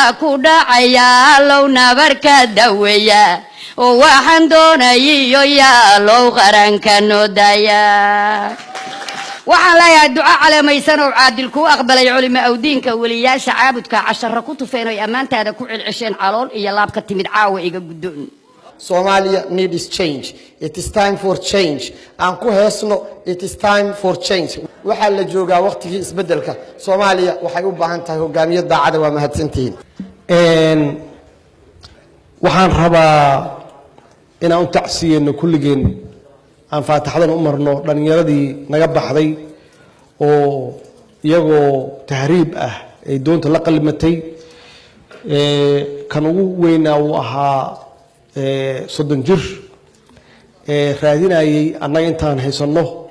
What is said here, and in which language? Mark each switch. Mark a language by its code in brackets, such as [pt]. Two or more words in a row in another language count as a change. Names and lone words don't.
[so] ku dhacaya low nabarka daweeya oo waxaan doonayo yaa low qaranka noodaya waxaan leeyahay duco calamaysan oo caadil ku aqbalay culimo awdiinka waliyaasha caabudka cashara ku tufeen oo amaantaada ku cilcisheen calool iyo laab ka timid caawa iga gudoon [en] Somalia needs change. It is time for change. [so] Aan ku heesno [en] it is time for change. [so] Waxa la joogaa waqtigii isbedelka. Soomaaliya waxay u baahan tahay hogaamiye daacad waa mahadsantiin. Waxaan rabaa inaan u tacsiyeno kulligeen aan faataxadan u marno dhalinyaradii naga baxday oo iyagoo tahriib ah ay doonta la qalmatay kan ugu weynaa uu ahaa soddon jir raadinayay annaga intaan haysano